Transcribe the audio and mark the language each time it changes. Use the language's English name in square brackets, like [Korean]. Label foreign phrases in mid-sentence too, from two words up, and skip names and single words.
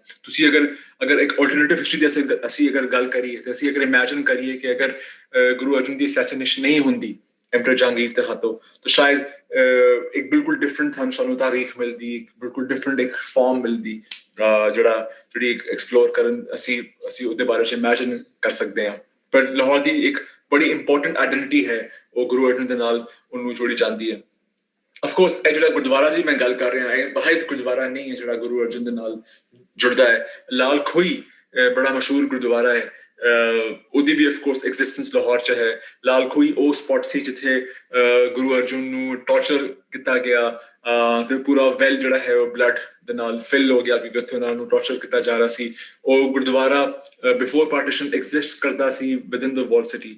[Punjabi] ਤੁਸੀਂ ਅਗਰ ਇੱਕ [English] alternative history [Punjabi] ਦੀ ਅਸੀਂ ਅਗਰ ਗੱਲ ਕਰੀਏ ਤੇ ਅਸੀਂ ਅਗਰ ਇਮੈਜਿਨ ਕਰੀਏ ਕਿ ਅਗਰ ਗੁਰੂ ਅਰਜਨ ਦੀ ਅਸੈਸੀਨੇਸ਼ਨ ਨਹੀਂ ਹੁੰਦੀ ਐਮਪਰਰ ਜਹਾਂਗੀਰ ਦੇ ਹੱਥੋਂ ਤਾਂ ਸ਼ਾਇਦ ਇੱਕ ਬਿਲਕੁਲ ਡਿਫਰੈਂਟ ਸਾਨੂੰ ਤਾਰੀਖ ਮਿਲਦੀ, ਇੱਕ ਬਿਲਕੁਲ ਡਿਫਰੈਂਟ ਇੱਕ ਫਾਰਮ ਮਿਲਦੀ ਜਿਹੜੀ ਐਕਸਪਲੋਰ ਕਰਨ ਅਸੀਂ ਉਹਦੇ ਬਾਰੇ 'ਚ ਇਮੈਜਿਨ ਕਰ ਸਕਦੇ ਹਾਂ. ਪਰ ਲਾਹੌਰ ਦੀ ਇੱਕ ਬੜੀ [English] important identity [Punjabi] ਹੈ ਉਹ ਗੁਰੂ ਅਰਜਨ ਦੇ ਨਾਲ ਉਹਨੂੰ ਜੋੜੀ ਜਾਂਦੀ ਹੈ. [English] of course [Punjabi] ਇਹ ਜਿਹੜਾ ਗੁਰਦੁਆਰਾ ਦੀ ਮੈਂ ਗੱਲ ਕਰ ਰਿਹਾ ਇਹ ਵਾਹਿਦ ਗੁਰਦੁਆਰਾ ਨਹੀਂ ਹੈ ਜਿਹੜਾ ਗੁਰੂ ਅਰਜਨ ਦੇ ਨਾਲ ਜੁੜਦਾ ਹੈ. ਲਾਲ ਖੋਈ ਬੜਾ ਮਸ਼ਹੂਰ ਗੁਰਦੁਆਰਾ ਹੈ, ਉਹਦੀ ਵੀ [English] of course existence [Punjabi] ਲਾਹੌਰ 'ਚ ਹੈ. ਲਾਲ ਖੋਈ ਉਹ ਸਪੌਟ ਸੀ ਜਿੱਥੇ ਗੁਰੂ ਅਰਜਨ ਨੂੰ ਟੌਰਚਰ ਕੀਤਾ ਗਿਆ ਤੇ ਪੂਰਾ ਵੈਲ ਜਿਹੜਾ ਹੈ ਉਹ ਬਲੱਡ ਦੇ ਨਾਲ ਫਿਲ ਹੋ ਗਿਆ ਕਿਉਂਕਿ ਉੱਥੇ ਉਹਨਾਂ ਨੂੰ ਟੌਰਚਰ ਕੀਤਾ ਜਾ ਰਿਹਾ ਸੀ. ਉਹ ਗੁਰਦੁਆਰਾ [English] before partition exist [Punjabi] ਕਰਦਾ ਸੀ [English] within the wall city.